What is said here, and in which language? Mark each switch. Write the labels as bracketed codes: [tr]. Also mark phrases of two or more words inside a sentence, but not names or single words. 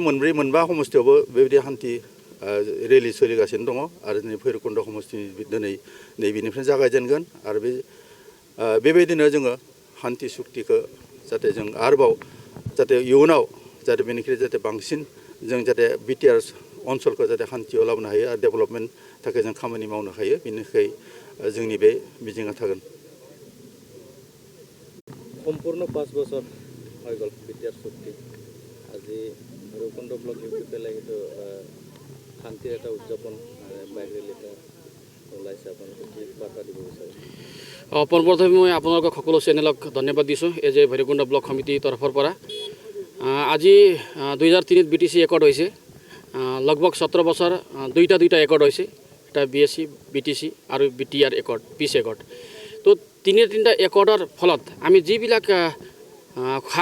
[brx] मोनबा समस्तियावबो बेबायदि हान्थि रेलि सोलिगासिनो दङ आरो दिनै भैरबकुन्द समस्ति दिनै नैबेनिफ्राय जागायजेनगोन आरो बेबायदिनो जोङो हान्थि सुक्तिखौ जाहाथे जों आरोबाव जाहाथे इयुनाव जाहाथे बेनिख्रुइ जाहाथे बांसिन जों जाहाथे बिटिआर ओनसोलखौ जाहाथे हान्थियाव लाबोनो हायो आरो डेभेलपमेन्ट थाखाय जों खामानि मावनो हायो बेनि थाखाय जोंनि बे मिजिङा थागोन [as] সম্পূৰ্ণ 5 বছৰ হৈ গ'ল বিটিআৰ চুক্তি আজি ভৈৰৱকুণ্ড ব্লক UPPL সেইটো শান্তিৰ এটা উদযাপন [en] bike rally [as] এটা ওলাইছে আপোনালোকে কি বাৰ্তা দিব বিচাৰে পোনপ্ৰথমে মই আপোনালোকক সকলো চেনেলক ধন্যবাদ দিছোঁ এই যে ভৈৰৱকুণ্ড ব্লক সমিতিৰ তৰফৰ পৰা আজি 2003 BTC একৰ্ড হৈছে লগভগ 17 বছৰ দুইটা একৰ্ড হৈছে এটা BSC BTC আৰু BTR একৰ্ড পিছ একৰ্ড তো তিনিটা একৰ্ডৰ ফলত আমি যিবিলাক সা